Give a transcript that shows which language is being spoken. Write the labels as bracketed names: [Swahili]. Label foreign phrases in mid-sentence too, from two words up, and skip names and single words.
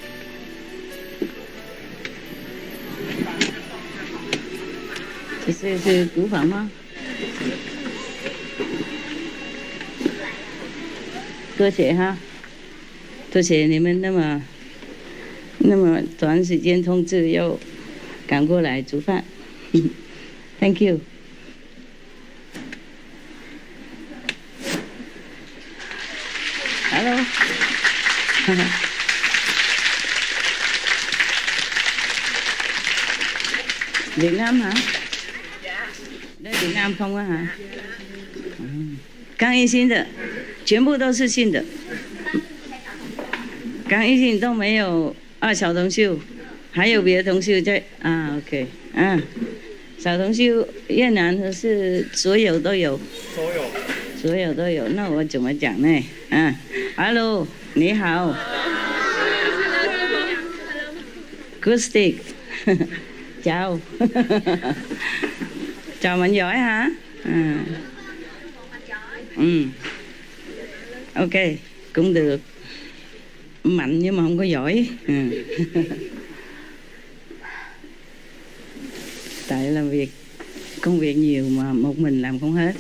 [Chinese] 这是古法吗？多谢哈，多谢你们那么短时间通知，又赶过来煮饭。 [English] Thank you。 [Chinese] Hello。Việt Nam hả? [Vietnamese] Đây Việt Nam không á hả? [Chinese] 刚一新的，全部都是新的。刚一新都没有小同修，还有别的同修在OK 小同修越南的是所有都有，所有都有。那我怎么讲呢？Hello， 你好。 [English] Good stick， [Vietnamese] chào， chào mạnh giỏi hả? Ok, cũng được. Mạnh nhưng mà không có giỏi. Tại làm công việc nhiều mà một mình làm không hết.